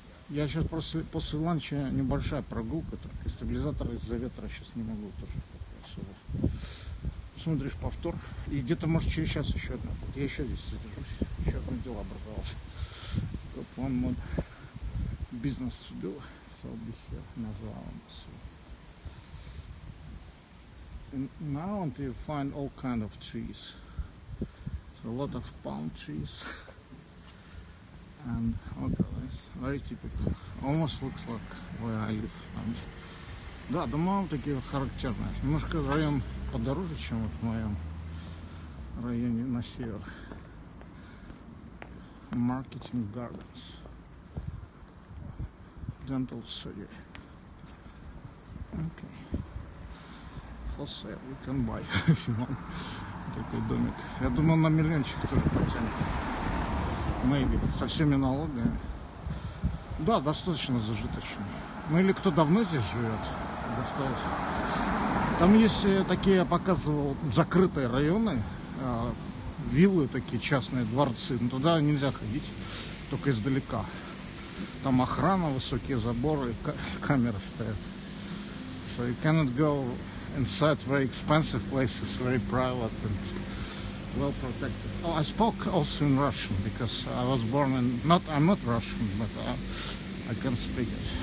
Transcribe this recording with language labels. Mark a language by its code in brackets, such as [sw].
[ru] Я сейчас после ланча небольшая прогулка, только стабилизатор из-за ветра сейчас не могу тоже особо. Смотришь повтор, и где-то может через час еще одна. Я еще здесь задержусь, еще одно дело образовалось. [en] Got one more business to do, so I'll be here another hour. And now you find all kind of trees. So a lot of palm trees. And okay, very typical. Almost looks like where I live. [ru] Да, дома такие характерные. Немножко район подороже, чем вот в моем районе на север. [en] Marketing Gardens. Dental surgery. Okay. For sale, you can buy if you want. [ru] такой домик. Я думал, на миллиончик тоже потянет. [en] Maybe. [ru] Со всеми налогами. Да, достаточно зажиточный. Ну или кто давно здесь живет, досталось. Там есть такие, я показывал, закрытые районы, виллы такие, частные дворцы. Но туда нельзя ходить, только издалека. Там охрана, высокие заборы, камеры стоят. [en] So you cannot go inside very expensive places, very private and well protected. Oh, I spoke also in Russian because I was born in, I'm not Russian, but I can speak it.